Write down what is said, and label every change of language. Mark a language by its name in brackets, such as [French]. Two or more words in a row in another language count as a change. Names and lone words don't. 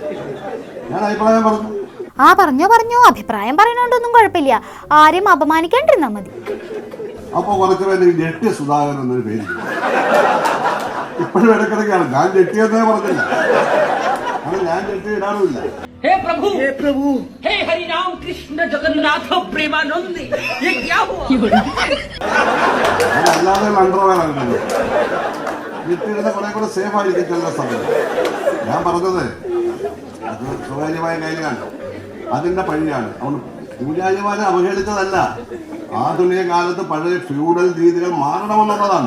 [Malayalam] ഞാൻ അഭിപ്രായം പറഞ്ഞു. പറഞ്ഞോ അഭിപ്രായം പറയണോണ്ടൊന്നും കുഴപ്പമില്ല. ആരെയും അപമാനിക്കാണ്ടിരുന്നാ മതി. അപ്പൊ കുറച്ച് പേര് ജെട്ടി സുധാകരൻ എന്നൊരു പേര് ഇപ്പോഴും ഇടക്കിടക്കാണ്. ഞാൻ ജെട്ടിയെന്നേ പറഞ്ഞില്ല, ഞാൻ ജെട്ടി ഇടാറുമില്ല. [Hindi] हे प्रभु हे हरि राम कृष्ण जगन्नाथ प्रेमानंद ये क्या हुआ? [Malayalam] അതല്ലാതെ അണ്ടർവെയറാണ് ജെട്ടിയിടുന്ന കുറെ കൂടെ സേഫ് ആയിരിക്കും ചില സമയം. ഞാൻ പറഞ്ഞത് അത് സ്വകാര്യമായ കാര്യമാണ്, അതിന്റെ പഴിയാണ്. അതുകൊണ്ട് പൂജാരിമാരെ അവഹേളിച്ചതല്ല, ആധുനിക കാലത്ത് പഴയ ഫ്യൂഡൽ രീതികൾ മാറണമെന്നുള്ളതാണ്.